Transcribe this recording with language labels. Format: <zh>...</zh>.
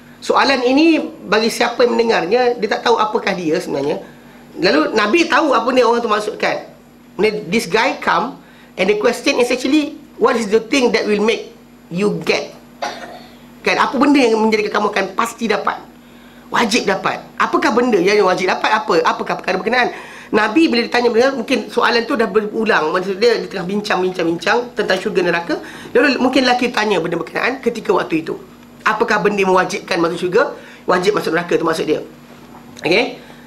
<ms>Soalan ini bagi siapa yang mendengarnya, dia tak tahu apakah dia sebenarnya. Lalu Nabi tahu apa ni orang tu maksudkan.</ms> <en>This guy come, and the question is actually, what is the thing that will make you get?</en> <ms>Kan, apa benda yang menjadikan kamu akan pasti dapat, wajib dapat? Apakah benda yang wajib dapat? Apakah perkara berkenaan? Nabi bila ditanya benda, mungkin soalan tu dah berulang, maksud dia tengah bincang tentang syurga neraka. Lalu mungkin lelaki tanya benda berkenaan ketika waktu itu. Apakah benda yang mewajibkan masuk syurga, wajib masuk neraka, tu maksud dia. Okey.</ms>